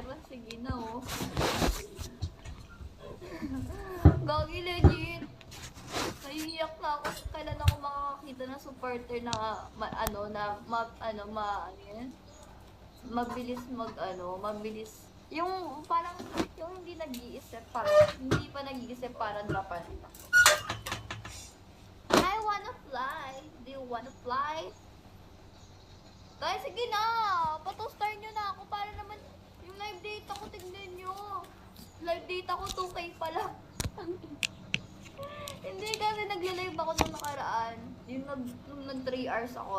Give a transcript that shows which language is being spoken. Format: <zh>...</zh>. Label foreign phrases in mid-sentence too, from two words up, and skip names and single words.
<tl>Sige na, oh. Gagi, legit. Naiiyak na ako. Kailan ako makakakita ng supporter na, mabilis mabilis. Yung parang, yung hindi pa nag-iisip para dropan.</tl> <en>I wanna fly. Do you wanna fly?</en> <tl>Guys, sige na. Pato-star nyo na ako para naman yung live data ko, tignan nyo. Live data ko 2K pala. Hindi kasi nagla-live ako nung nakaraan. Yung nag 3 hours ako.</tl>